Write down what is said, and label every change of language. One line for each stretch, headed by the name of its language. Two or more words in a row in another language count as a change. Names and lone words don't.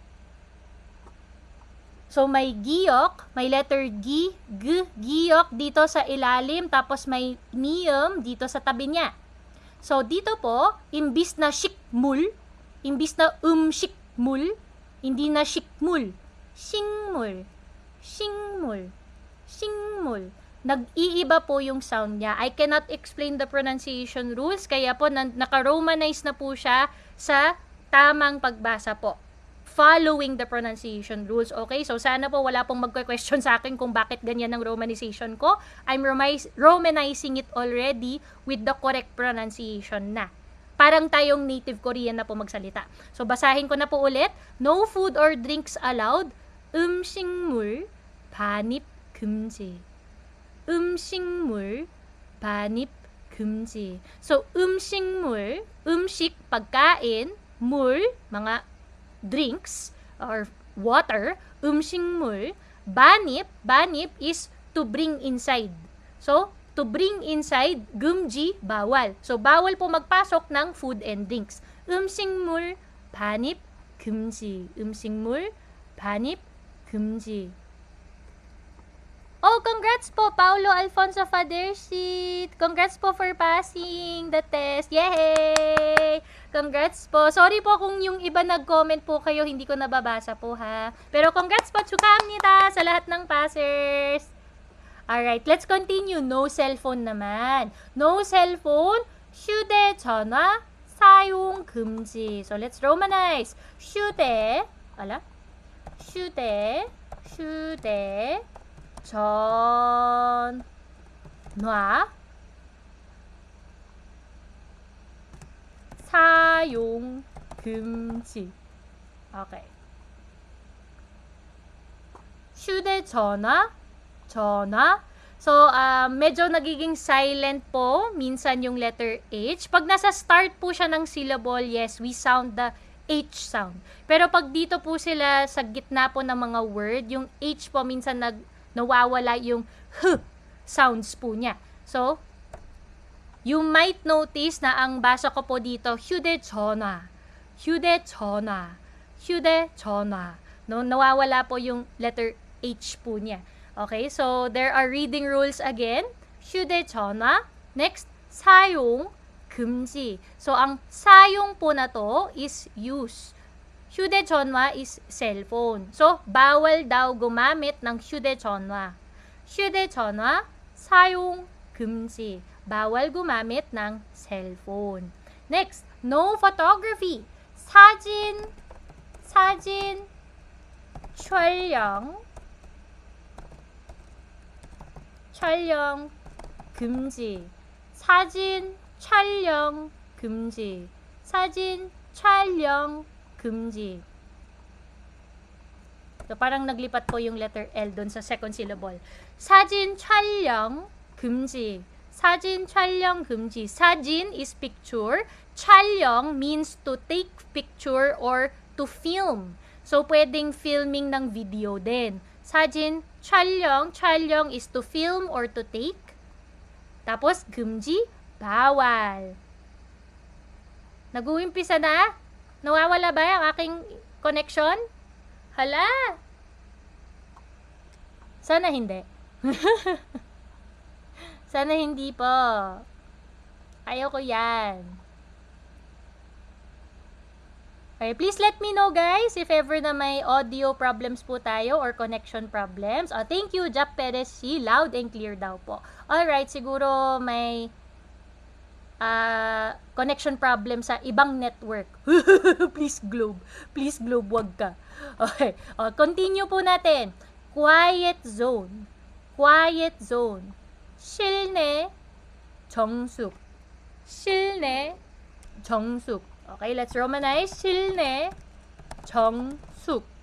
Filipino: So, may giyok, may letter G, giyok dito sa ilalim, tapos may niyom dito sa tabi niya. So, dito po, imbis na shikmul, imbis na shikmul, hindi na shikmul, shingmul, shingmul, shingmul. Nag-iiba po yung sound niya.
English: I cannot explain the pronunciation rules,
Filipino: kaya po naka-romanize na po siya sa tamang pagbasa po.
English: Following the pronunciation rules. Okay? So,
Filipino: sana po wala pong magka-question sa akin kung bakit ganyan ang romanization ko.
English: I'm romanizing it already with the correct pronunciation na.
Filipino: Parang tayong
English: native Korean
Filipino: na po magsalita. So, basahin ko na po ulit.
English: No food or drinks allowed.
Korean: 음식물 반입 금지. 음식물 반입 금지. So, 음식물, 음식,
Filipino: pagkain, 물, mga
English: drinks or water,
Korean: 음식물, 반입, 반입
English: is to bring inside. So, to bring inside,
Korean: 금지,
Filipino: bawal. So, bawal po magpasok ng
English: food and drinks.
Korean: 음식물, 반입, 금지. 음식물, 반입, 금지.
Filipino: Oh, congrats po, Paulo Alfonso Fadersit.
English: Congrats po for passing the test. Yay! Congrats po.
Filipino: Sorry po kung yung iba nag-comment po kayo, hindi ko nababasa po ha. Pero congrats po, chukamnida sa lahat ng passers.
English: Alright, let's continue. No cellphone naman. No cellphone,
Korean: 휴대전화 사용 금지.
English: So, let's romanize.
Korean: 전화 사용 금지. Okay. 휴대전화, 전화.
Filipino: So, medyo nagiging silent po minsan yung
English: letter H.
Filipino: Pag nasa
English: start
Filipino: po siya ng
English: syllable, yes, we sound the H sound.
Filipino: Pero pag dito po sila sa gitna po ng mga word, yung H po minsan nawawala yung
English: H sounds
Filipino: po niya.
English: So, you might notice
Filipino: na ang basa ko po dito,
Korean: 휴대전화, 휴대전화, 휴대전화.
Filipino: No, nawawala po yung
English: letter H
Filipino: po niya.
English: Okay, so there are reading rules again.
Korean: 휴대전화. Next, 사용 금지.
Filipino: So, ang 사용 po na to
English: is use.
Filipino: 휴대전화
English: is cellphone.
Filipino: So, bawal daw gumamit ng 휴대전화.
Korean: 휴대전화 사용 금지.
Filipino: Bawal gumamit ng cellphone.
English: Next, no photography.
Korean: 사진 촬영 금지. 사진 촬영 금지. 사진 촬영 금지.
Filipino: So, parang naglipat po yung letter L doon sa
English: second syllable.
Korean: 사진 촬영 금지. 사진 촬영 금지.
English: 사진 is picture. 촬영 means to take picture or to film. So,
Filipino: pwedeng filming ng video din.
English: 사진 촬영 is to film or to take.
Filipino: Tapos, 금지, bawal. Nag-uumpisa na? Nawawala ba ang aking connection? Hala! Sana hindi. Sana hindi po. Ayoko yan.
English: Okay, please let me know guys if ever
Filipino: na may
English: audio problems
Filipino: po tayo
English: or connection problems. Oh, thank you, Jap Perez. She loud and clear daw po.
Filipino: Alright, siguro may
English: connection problem
Filipino: sa ibang network. Please Globe, wag ka. Okay, continue po natin.
English: Quiet zone.
Korean: 실내 정숙.
English: Okay, let's romanize.
Korean: 실내 정숙.